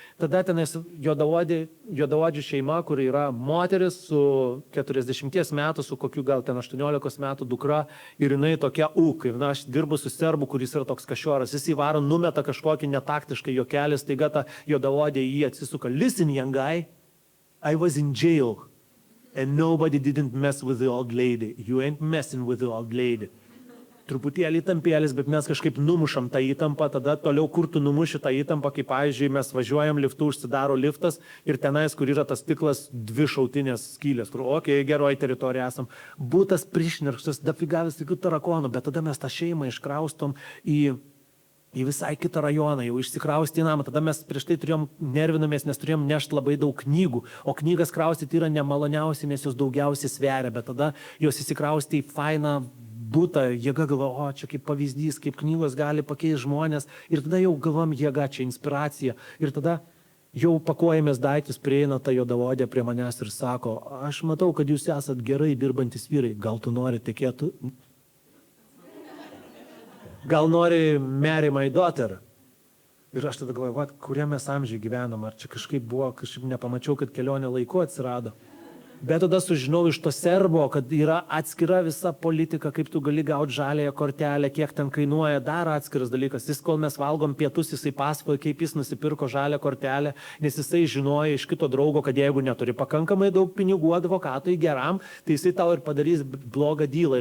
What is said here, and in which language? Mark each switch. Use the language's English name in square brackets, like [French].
[Lithuanian] Tada tenais juodaodžių šeima, kur yra moteris su 40 metų, su kokiu gal ten 18 metų dukra ir jinai tokia ūkai. Na, aš dirbu su serbu, kuris yra toks kašioras. Jis įvaro, numeta kažkokį netaktiškai juokelį, staiga ta juodaodė jį atsisuka. [English] Listen, young guy, I was in jail and nobody didn't mess with the old lady. You ain't messing with the old lady. [Lithuanian] Truputėlį įtampėlis, bet mes kažkaip numušam tą įtampą, tada toliau kur tu numuši tą įtampą, kaip pavyzdžiui, mes važiuojam liftu, užsidaro liftas ir tenais, kur yra tas stiklas, 2 šautinės skylės, kur, geroji teritorija esam, būtas prišnirkštas, dafigavęs tokių tarakonų, bet tada mes tą šeimą iškraustom į į visai kitą rajoną, jau išsikraustė į namą. Tada mes prieš tai nervinomės, nes turėjom nešti labai daug knygų, o knygas kraustyti yra nemaloniausia, nes jos daugiausiai sveria, bet tada jos įsikraustė į fainą butą, jėga galvo, o čia kaip pavyzdys, kaip knygos gali pakeisti žmonės, ir tada jau galvom jėga, čia inspiracija, ir tada jau pakuojamės daiktus, prieina ta juodaodė prie manęs ir sako, aš matau, kad jūs esat gerai dirbantis vyrai, gal tu nori tekėti? Gal nori [English] marry my daughter? [Lithuanian] Ir aš tada galvoju, kuriame mes amžiai gyvenam, ar čia kažkaip buvo, kažkaip nepamačiau, kad kelionė laiku atsirado. Bet tada sužinau iš to serbo, kad yra atskira visa politika, kaip tu gali gauti žaliąją kortelę, kiek ten kainuoja, dar atskiras dalykas. Jis, kol mes valgom pietus, jisai pasakoja, kaip jis nusipirko žalią kortelę, nes jisai žinojo iš kito draugo, kad jeigu neturi pakankamai daug pinigų advokatui geram, tai jisai tau ir padarys blogą dylą.